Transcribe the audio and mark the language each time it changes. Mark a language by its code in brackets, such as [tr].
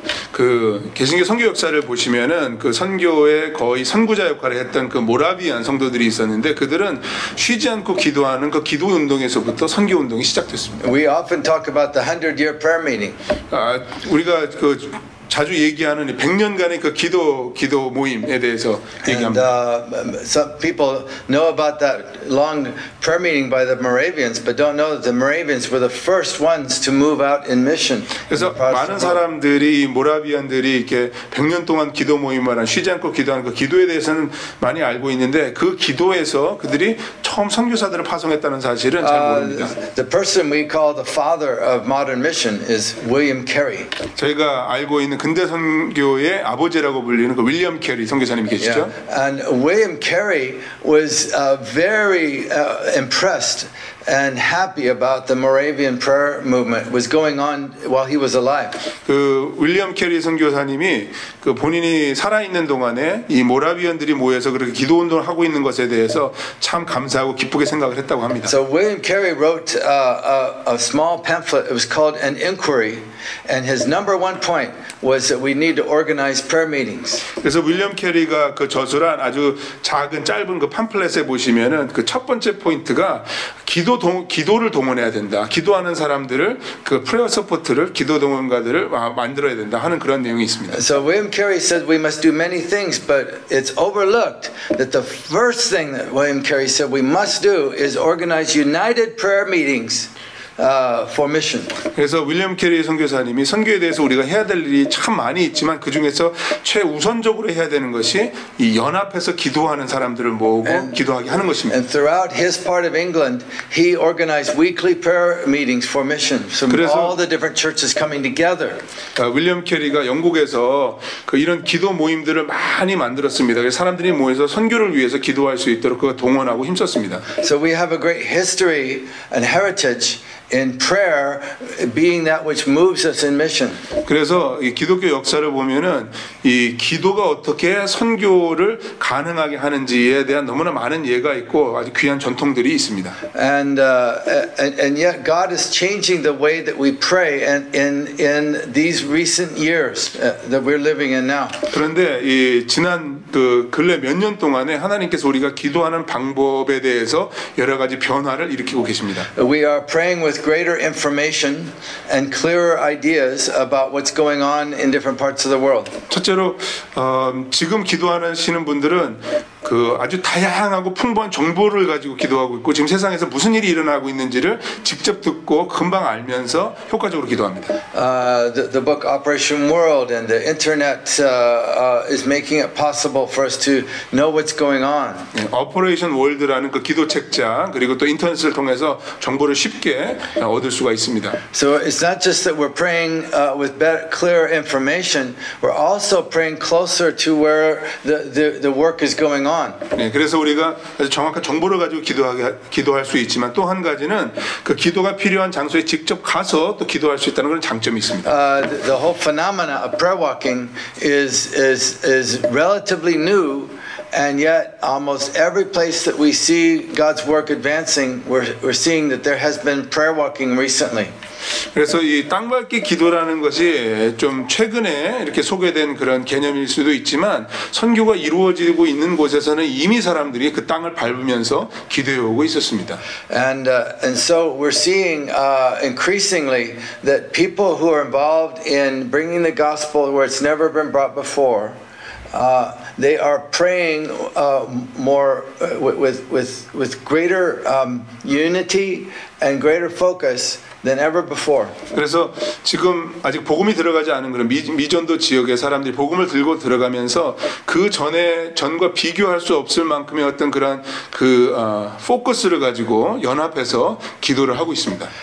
[ko] 그 개신교 선교 역사를 보시면은 그 선교의 거의 선구자 역할을 했던 그 모라비안 성도들이 있었는데 그들은 쉬지 않고 기도하는 그 기도 운동에서부터 선교 운동이 시작됐습니다. [en] We often talk about the 100-year prayer meeting. [ko] 우리가 그 자주 얘기하는 100년간의 그 기도 모임에 대해서 [en] And [ko] 얘기합니다. [en] some people know about that long prayer meeting by the Moravians, but don't know that the Moravians were the first ones to move out in mission. [ko] 그래서 많은 사람들이 모라비안들이 이렇게 100년 동안 기도 모임을 한 쉬지 않고 기도하는 그 기도에 대해서는 많이 알고 있는데 그 기도에서 그들이 처음 선교사들을 파송했다는 사실은 잘 모릅니다. [en] The person we call the father of modern mission is William Carey. [ko] 저희가 알고 있는 근대 선교의 아버지라고 불리는 그 윌리엄 캐리 선교사님이 계시죠. [en] And William Carey was very impressed and happy about the Moravian prayer movement was going on while he was alive. [ko] 그 윌리엄 캐리 선교사님이 그 본인이 살아 있는 동안에 이 모라비언들이 모여서 그렇게 기도 운동을 하고 있는 것에 대해서 참 감사하고 기쁘게 생각을 했다고 합니다. [en] So William Carey wrote a small pamphlet. It was called An Inquiry, and his number one point was that we need to organize prayer meetings. [ko] 그래서 윌리엄 캐리가 그 저술한 아주 작은 짧은 그 팜플렛에 보시면은 그 첫 번째 포인트가 기도를 동원해야 된다. 기도하는 사람들을 그 프레어 서포트를 기도 동원가들을 만들어야 된다 하는 그런 내용이 있습니다. [en] So William Carey said we must do many things, but it's overlooked that the first thing that William Carey said we must do is organize united prayer meetings. For mission. [ko] 그래서 윌리엄 캐리 선교사님이 선교에 대해서 우리가 해야 될 일이 참 많이 있지만 그 중에서 최우선적으로 해야 되는 것이 이 연합해서 기도하는 사람들을 모으고 기도하게 하는 것입니다. [en] And throughout his part of England, he organized weekly prayer meetings for mission. So all the different churches coming together. [ko] 윌리엄 캐리가 영국에서 그 이런 기도 모임들을 많이 만들었습니다. 그래서 사람들이 모여서 선교를 위해서 기도할 수 있도록 그거 동원하고 힘썼습니다. [en] So we have a great history and heritage in prayer being that which moves us in mission. [ko] 그래서 이 기독교 역사를 보면은 이 기도가 어떻게 선교를 가능하게 하는지에 대한 너무나 많은 예가 있고 아주 귀한 전통들이 있습니다. [en] And yet God is changing the way that we pray in these recent years that we're living in now. [ko] 그런데 이 지난 그 근래 몇 년 동안에 하나님께서 우리가 기도하는 방법에 대해서 여러 가지 변화를 일으키고 계십니다. [en] We are praying with greater information and clearer ideas about what's going on in different parts of the world. [ko] 첫째로 지금 기도하시는 분들은 그 아주 다양하고 풍부한 정보를 가지고 기도하고 있고 지금 세상에서 무슨 일이 일어나고 있는지를 직접 듣고 금방 알면서 효과적으로 기도합니다. [en] The book Operation World and the internet is making it possible for us to know what's going on. [ko] Operation World라는 그 기도 책자 그리고 또 인터넷을 통해서 정보를 쉽게 얻을 수가 있습니다. [en] So it's not just that we're praying with better, clearer information. We're also praying closer to where the work is going on. [ko] 네, 그래서 우리가 아주 정확한 정보를 가지고 기도할 수 있지만 또 한 가지는 그 기도가 필요한 장소에 직접 가서 또 기도할 수 있다는 그런 장점이 있습니다. [en] The whole phenomena of prayer walking is relatively new. And yet, almost every place that we see God's work advancing, we're seeing that there has been prayer walking recently. [ko] 그래서 이 땅밟기 기도라는 것이 좀 최근에 이렇게 소개된 그런 개념일 수도 있지만 선교가 이루어지고 있는 곳에서는 이미 사람들이 그 땅을 밟으면서 기도해 오고 있었습니다. [en] And so we're seeing increasingly that people who are involved in bringing the gospel where it's never been brought before. They are praying more with greater unity and greater focus than ever before. [ko] 그래서 지금 아직 복음이 들어가지 않은 그런 미전도 지역의 사람들이 복음을 들고 들어가면서 그 전과 비교할 수 없을 만큼의 어떤 그런 포커스를 가지고 연합해서 기도를 하고 있습니다.